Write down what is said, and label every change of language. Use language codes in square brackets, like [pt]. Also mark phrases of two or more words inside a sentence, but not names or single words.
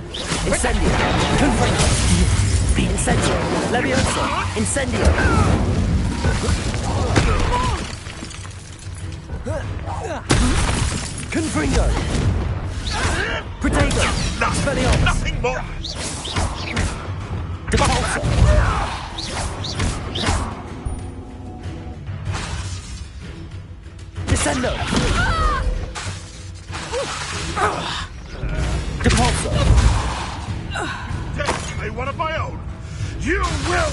[en] Incendio! Confringo! Incendio! Levioso! Incendio! Confringo! Protego! Expelliarmus! Nothing more! Depulso! Descendo! Depulso! Take one of my own! You will